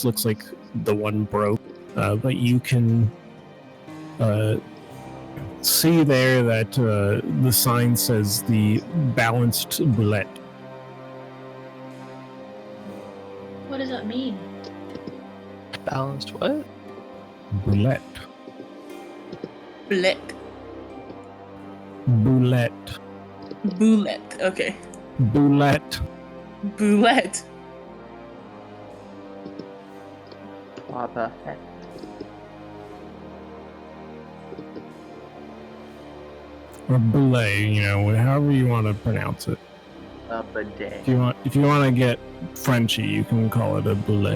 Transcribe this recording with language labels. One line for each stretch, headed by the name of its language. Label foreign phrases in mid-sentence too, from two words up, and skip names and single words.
English: Looks like the one broke, but you can see there that the sign says the Balanced Boulette. What does that mean? Balanced what? Boulette. Boulette. Boulette. Boulette. Okay. Boulette. Boulette. What the heck? Or Boulette, you know, however you want to pronounce it. A bidet. If you want to get Frenchy, you can call it a Boulette.